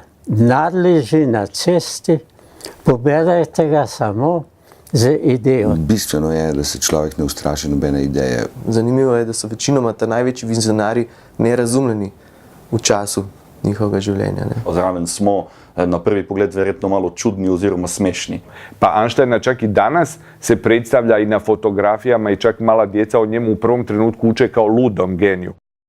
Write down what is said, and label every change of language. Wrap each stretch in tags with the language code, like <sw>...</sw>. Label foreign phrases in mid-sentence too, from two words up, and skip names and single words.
<sl>Denar leži na cesti, poberajte ga samo z idejo. Bistveno je, da se človek ne ustraši nobene ideje. Zanimivo je, da so večinoma ta največji vizionarji nerazumljeni v času njihovega življenja. Zraven smo na prvi pogled verjetno malo čudni oziroma smešni.</sl> <hr>Pa Einsteina čak i danas se predstavlja i na fotografijama i čak mala djeca o njemu u prvom trenutku uče kao ludom geniju.</hr>